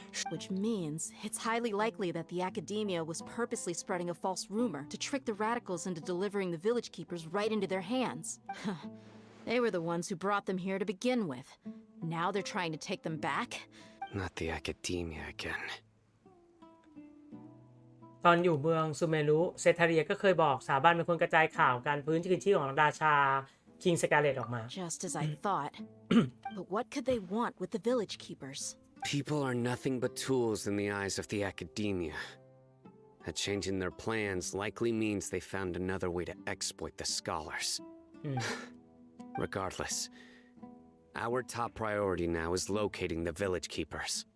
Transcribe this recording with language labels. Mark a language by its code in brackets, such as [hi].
[en] Which means it's highly likely that the academia was purposely spreading a false rumor to trick the radicals into delivering the village keepers right into their hands. They were the ones who brought them here to begin with. Now they're trying to take them back? Not the academia again. [th] ตอนอยู่เมืองซูเมรุเซทาเรียก็เคยบอกสาบานเป็นคนกระจายข่าวการฟื้นคืนชีพของราชาคิงสกาเลตออกมา [en] Just as I thought. But what could they want with the village keepers? People are nothing but tools in the eyes of the academia. A change in their plans likely means they found another way to exploit the scholars. Regardless, our top priority now is locating the village keepers.